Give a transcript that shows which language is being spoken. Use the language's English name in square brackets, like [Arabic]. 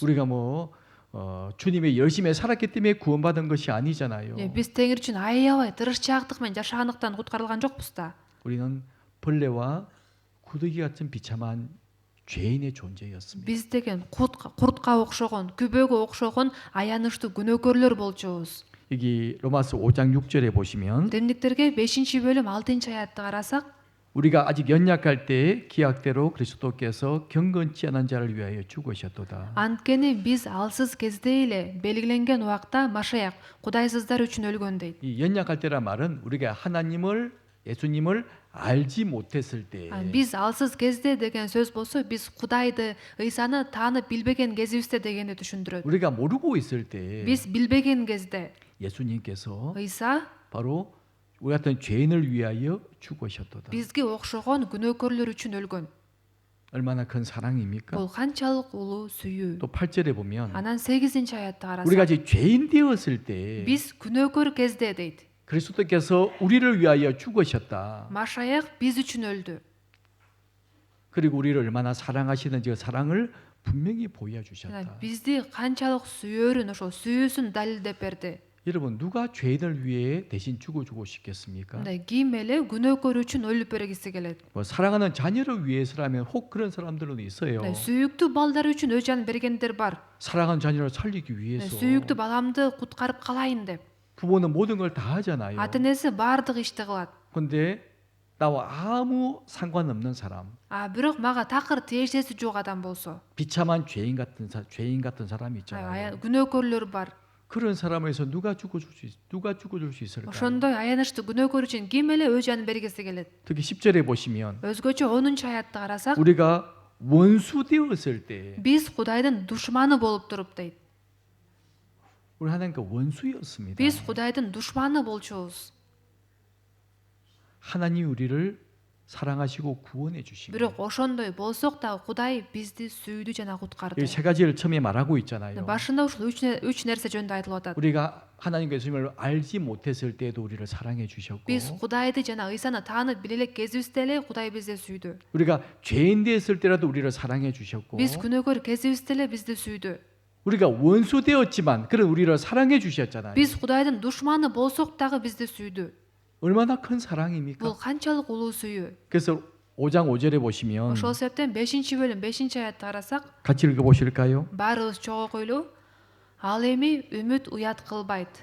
[Korean] 우리가 뭐 주님의 열심히 살았기 때문에 구원받은 것이 아니잖아요. [Kyrgyz] Биз Теңир үчүн аябай тырышчаактык менен жашагандыктан куткарылган жокпуз да. [Korean] 우리는 벌레와 구더기 같은 비참한 죄인의 존재였습니다. [Kyrgyz] Биз деген куртка окшогон, күбөгө окшогон аянычтуу күнөөкөрлөр болчубуз. [Korean] 여기 로마서 5장 6절에 보시면 [Kyrgyz] Римдиктерге 5-бөлүм 6-аятты карасак, [Korean] 우리가 아직 연약할 때 기약대로 그리스도께서 경건치 않은 자를 위하여 죽으셨도다. [Kyrgyz] анткени биз алсыз кезде эле белгиленген убакта Машаяк кудайсыздар үчүн өлгөн дейт. [Korean] 이 연약할 때란 말은 우리가 하나님을 예수님을 알지 못했을 때 [Kyrgyz] Биз алсыз кезде деген сөз болсо, биз Кудайды, Ыйсаны таанып билбеген кезибизде дегенди түшүндүрөт. [Korean] 우리가 모르고 있을 때 [Kyrgyz] Биз билбеген кезде [Korean] 예수님께서 [Kyrgyz] Ыйса [Korean] 바로 우리 같은 죄인을 위하여 죽으셨도다. [Kyrgyz] бизге окшогон күнөөкөрлөр үчүн өлгөн. [Korean] 얼마나 큰 사랑입니까? [Kyrgyz] Бул канчалык улуу сүйүү. [Korean] 또 8절에 보면 [Kyrgyz] Анан 8-аятты карасак, [Korean] 아직 죄인 되었을 때 [Kyrgyz] биз күнөөкөр кезде дейт. [Korean] 그리스도께서 우리를 위하여 죽으셨다. [Kyrgyz] Машаяк биз үчүн өлдү. [Korean] 그리고 우리를 얼마나 사랑하시는지 그 사랑을 분명히 [Kyrgyz] Жана [Korean] 보여주셨다. [Kyrgyz] бизди канчалык сүйөрүн ошо сүйүүсүн далилдеп берди. [Korean] 여러분 누가 죄인을 위해 대신 죽어주고 싶겠습니까? [Kyrgyz] Мындай ким эле күнөөкөр үчүн өлүп бергиси келет. [Korean] 뭐 사랑하는 자녀를 위해서라면 혹 그런 사람들은 있어요. [Kyrgyz] Сүйүктүү балдар үчүн өз жанын бергендер бар. [Korean] 사랑하는 자녀를 살리기 위해서 [Kyrgyz] Сүйүктүү баламды куткарып калайын деп. [Korean] 부모는 모든 걸 다 하잖아요. [Kyrgyz] Ата энеси баардык ишти кылат. [Korean] 근데 나와 아무 상관없는 사람, [Kyrgyz] Бирок мага такыр тиешеси жок адам болсо, [Korean] 비참한 죄인 같은 사람이 있잖아요. [Kyrgyz] күнөөкөрлөр бар. [Korean] 그런 사람을 위해서 누가 죽어줄 수 있을까요? [Kyrgyz] Ошондой аянычты күнөөкөр үчүн ким эле өз жанын бергиси келет. [Korean] 특히 10절에 보시면 [Kyrgyz] Өзгөчө 10 аятты карасак, [Korean] 우리가 원수 되었을 때 [Kyrgyz] биз Кудайдын душманы болуп туруп дейт. [Korean] 우리 하나님과 원수였습니다. [Kyrgyz] Биз Кудайдын душманы болчубуз. [Korean] 하나님 우리를 사랑하시고 구원해 주신 거예요. [Kyrgyz] Бирок ошондой болсок дагы Кудай бизди сүйдү жана куткарды. [Korean] 이 세 가지를 처음에 말하고 있잖아요. [Kyrgyz] Башында ушул үч нерсе жөнүндө айтылып атат. [Korean] 우리가 하나님과 예수님을 알지 못했을 때도 우리를 사랑해 주셨고 [Kyrgyz] Биз Кудайды жана Ыйсаны таанып биле элек кезибизде эле Кудай бизди сүйдү. [Korean] 우리가 죄인 되었을 때라도 우리를 사랑해 주셨고 [Kyrgyz] Биз күнөөкөр кезибизде эле бизди сүйдү. [Korean] 우리가 원수 되었지만 그런 우리를 사랑해 주셨잖아요. [Kyrgyz] Биз Кудайдын душманы болсок дагы бизди сүйдү. [Korean] 얼마나 큰 사랑입니까? [Kyrgyz] Бул канчалык улуу сүйүү. [Korean] 그래서 5장 5절에 보시면 [Kyrgyz] Ошол себептен 5-бөлүм 5-аятты карасак, [Korean] 같이 읽어 보실까요? [Kyrgyz] баарыбыз чогуу койлу. Ал эми үмүт уят кылбайт.